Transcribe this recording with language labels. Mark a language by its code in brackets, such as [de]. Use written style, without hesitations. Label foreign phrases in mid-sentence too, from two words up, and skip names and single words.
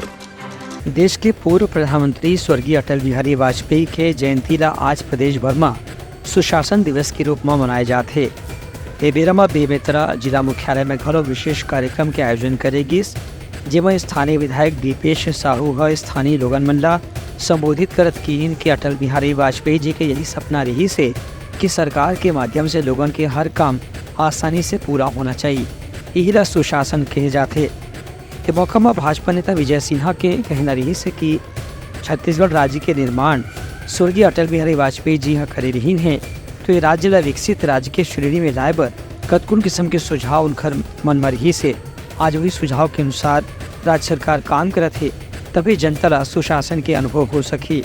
[hne] देश के पूर्व प्रधानमंत्री स्वर्गीय अटल बिहारी वाजपेयी के जयंती ला आज प्रदेश भर में सुशासन दिवस के रूप में मनाए जाते। ये बेरा में बेमेतरा जिला मुख्यालय में घलो विशेष कार्यक्रम के आयोजन करेगी, जिसमें स्थानीय विधायक दीपेश साहू स्थानीय लोगन मन ला संबोधित करत कीन कि अटल बिहारी वाजपेयी जी के यही सपना रही से कि सरकार के माध्यम से लोगन के हर काम आसानी से पूरा होना चाहिए। यही ला सुशासन कहे जाते। ये मौका में भाजपा नेता विजय सिन्हा के कहना रही से कि छत्तीसगढ़ राज्य के निर्माण स्वर्गीय अटल बिहारी वाजपेयी जी करे रही हैं, तो ये राज्य ला विकसित राज्य के श्रेणी में लाए बर कतकुन किस्म के सुझाव उनकर मन में रही से आज वही सुझाव के अनुसार राज्य सरकार काम करत है, तभी जनता ला सुशासन के अनुभव हो सके।